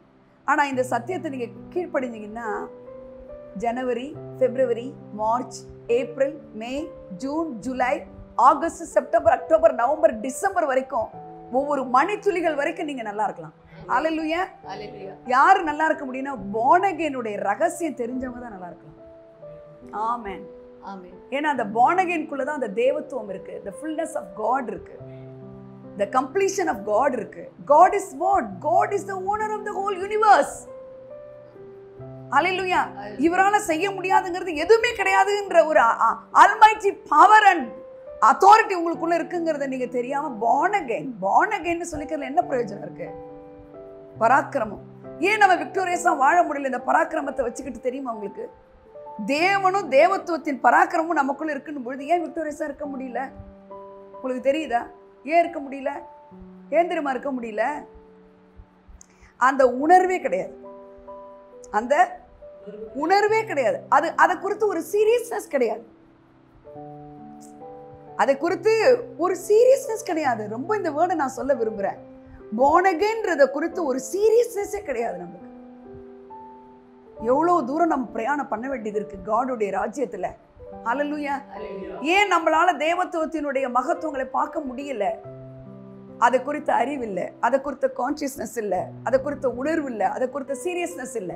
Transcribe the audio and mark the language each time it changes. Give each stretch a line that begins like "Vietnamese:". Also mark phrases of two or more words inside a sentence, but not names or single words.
Tamil: ஆனா இந்த சத்தியத்தை நீங்க கீழ்ப்படிஞ்சீங்கன்னா ஜனவரி, பிப்ரவரி, மார்ச், ஏப்ரல், மே, ஜூன், ஜூலை, ஆகஸ்ட், செப்டம்பர், அக்டோபர், நவம்பர், டிசம்பர் வரைக்கும் ஒவ்வொரு மணித்துளிகள் வரைக்கும் நீங்க நல்லா இருக்கலாம். ஹல்லேலூயா. யாரு நல்லா இருக்க முடியும்னா
English: born again-
Tamil: உடைய ரகசியம் தெரிஞ்சவங்க தான் நல்லா இருக்கலாம். ஆமென். ஆமென். ஏன்னா அந்த
English: born again-
Tamil: குள்ள தான் அந்த தேவத்துவம் இருக்கு,
English: the fullness of God இருக்கு, the completion of God இருக்கு. God is what? God is the owner of the whole universe.
Tamil: ஹல்லேலூயா. இவரால செய்ய முடியாதுங்கிறது எதுவுமே கிடையாதுன்ற ஒரு
English: almighty power and authority
Tamil: உங்களுக்குள்ள இருக்குங்கிறத நீங்க தெரியாம
English: born again
Tamil: சொல்லிக்கிறதுல என்ன பிரயோஜனம் இருக்கு? பராக்கிரமம். ஏன் நம்ம விக்டோரியஸா வாழ முடியல இந்த பராக்கிரமத்தை வச்சுக்கிட்டு? தெரியுமா உங்களுக்கு? தேவனும் தேவத்துவத்தின் பராக்கிரமும் நமக்குள்ள இருக்குன்னு பொழுது ஏன் விக்டோரியஸா இருக்க முடியல? உங்களுக்கு தெரியுதா ஏன் இருக்க முடியல? ஏன் தெரியுமா இருக்க முடியல? அந்த உணர்வே கிடையாது, அந்த உணர்வே கிடையாது. அதை குறித்து ஒரு சீரியஸ்னஸ் கிடையாது, அதை குறித்து ஒரு சீரியஸ்னஸ் கிடையாது. ரொம்ப இந்த வேர்டை நான் சொல்ல விரும்புறேன்.
English: born again-
Tamil: ன்றத குறித்து ஒரு சீரியஸ்னஸே கிடையாது நமக்கு. எவ்வளவு தூரம் நம்ம பிரயாணம் பண்ண வேண்டியது இருக்கு காடுடைய ராஜ்யத்துல. ஹல்லேலூயா. ஏன் நம்மளால தேவத்துவத்தினுடைய மகத்துவங்களை பார்க்க முடியல? அதை குறித்த அறிவு இல்லை, அதை குறித்த கான்சியஸ்னஸ் இல்லை, அதை குறித்த உணர்வு இல்லை, அதை குறித்த சீரியஸ்னஸ் இல்லை.